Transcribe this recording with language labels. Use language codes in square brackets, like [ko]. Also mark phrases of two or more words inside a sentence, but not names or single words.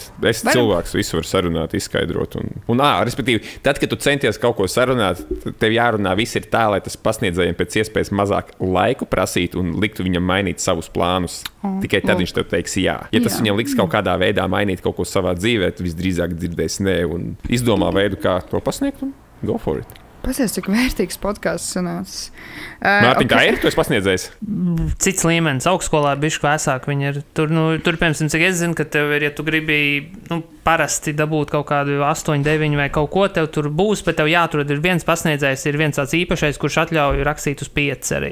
[lv] Es cilvēks visu var sarunāt, izskaidrot. Respektīvi, tad, kad tu centies kaut ko sarunāt, tev jārunā viss ir tā, lai tas pasniedzējiem pēc iespējas mazāk laiku prasītu un liktu viņam mainīt savus plānus. Tikai tad viņš tev teiks jā. Ja tas viņam liks kaut kādā veidā mainīt kaut ko savā dzīvē, tad visdrīzāk dzirdēs nē un izdomā veidu, kā to pasniegt un [en] go for it. [lv] Pasies, cik vērtīgs podkāsts sanācis. Mārtiņ, kā ir? Tu esi pasniedzējis? Cits līmenis. Augstskolā ir bišķi vēsāk. Viņi ir tur, piemēram, cik es zinu, ka tev ir, ja tu gribi parasti dabūt kaut kādu 8, 9 vai kaut ko, tev tur būs, bet tev jāatrod ir viens pasniedzējs, ir viens tāds īpašais, kurš atļauj rakstīt uz 5 arī.